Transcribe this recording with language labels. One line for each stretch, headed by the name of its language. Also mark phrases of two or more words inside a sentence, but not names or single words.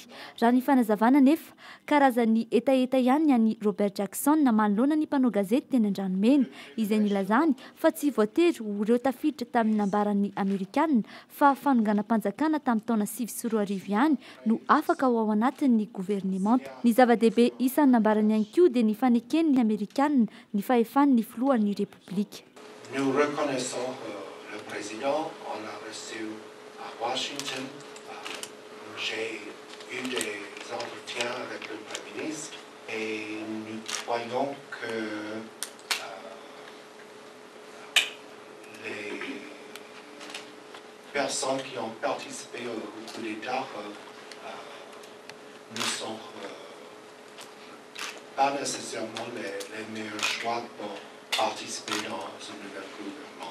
Malagasy: Raha ny fanazavana nefa karazany etaeta ihany any Robert Jackson manoloana ny mpanao gazety teny Andranomena izay nilazany fa tsy voatery ireo tafiditra tamin'ny nambaran'ny amerikanina fa fanonganam-panjakana tamin'ny taona 2010 ihany no afaka ao anatin'ny gouvernement. Ny zava-dehibe isan'ny nambarany ankiu de ny faneken'ny amerikanina ny fahefan'ny filohan'ny république.
French: Nous reconnaissons le président, on a reçu à Washington, j'ai eu des entretiens avec le Premier ministre et nous croyons que les personnes qui ont participé au coup d'État ne sont pas nécessairement les meilleurs choix pour participer dans un nouvel gouvernement.